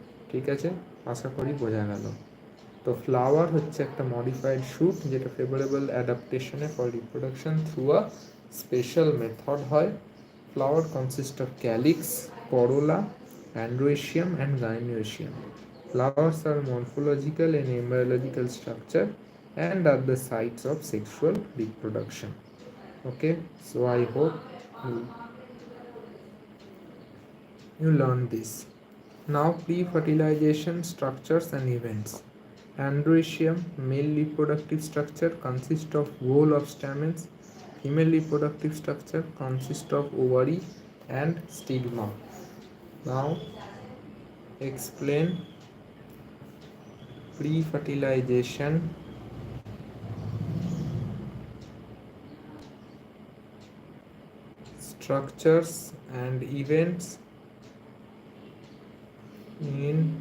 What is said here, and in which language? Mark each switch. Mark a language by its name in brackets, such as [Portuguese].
[Bangla] ঠিক আছে, আশা করি বোঝা গেল। তো ফ্লাওয়ার হচ্ছে একটা মডিফাইড শুট, যেটা favourable অ্যাডাপ্টেশনে [English] for reproduction through a special method [Bangla] হয়। [English] Flower consist of calyx, corolla, androecium and gynoecium. Flowers are morphological and embryological structure and are the sites of sexual reproduction. Okay, so I hope you learned this. Now, pre-fertilization structures and events. Androecium, male reproductive structure, consists of whole of stamens. Female reproductive structure consists of ovary and stigma. Now, explain pre-fertilization, structures and events in